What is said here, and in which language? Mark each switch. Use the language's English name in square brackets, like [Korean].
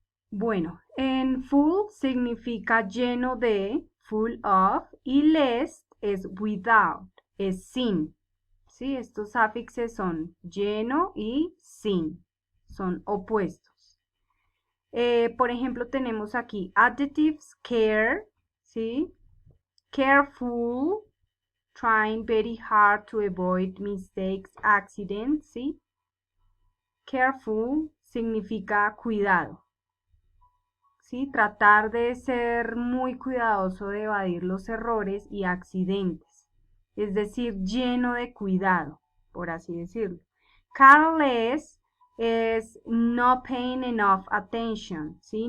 [Spanish] Bueno, en full significa lleno de, [English] full of, [Spanish] y less es without, es sin. ¿Sí? Estos afixes son lleno y sin, son opuestos. Por ejemplo, tenemos aquí adjectives care, ¿sí? [English] Careful, trying very hard to avoid mistakes, accidents, [Spanish] ¿sí? Careful significa cuidado, ¿sí? Tratar de ser muy cuidadoso de evadir los errores y accidentes, es decir, lleno de cuidado, por así decirlo. [English] Careless [Spanish] es [English] no paying enough attention, [Spanish] ¿sí?